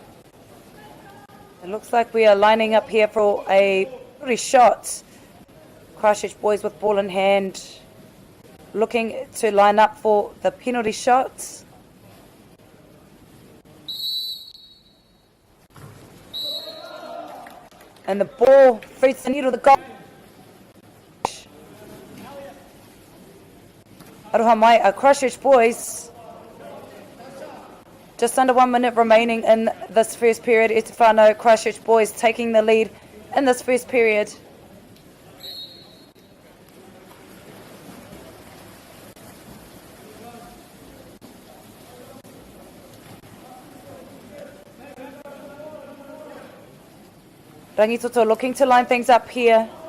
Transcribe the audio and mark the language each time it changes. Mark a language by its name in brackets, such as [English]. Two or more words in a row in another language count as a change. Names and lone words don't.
[English] It looks like we are lining up here for a pretty shot. Christchurch boys with ball in hand, looking to line up for the penalty shots. And the ball feeds the needle, the goal. [Māori] Aroha mai, Christchurch boys. [English] Just under 1 minute remaining in this first period. [Māori] E te whānau, [English] Christchurch boys taking the lead in this first period. Rangitoto looking to line things up here.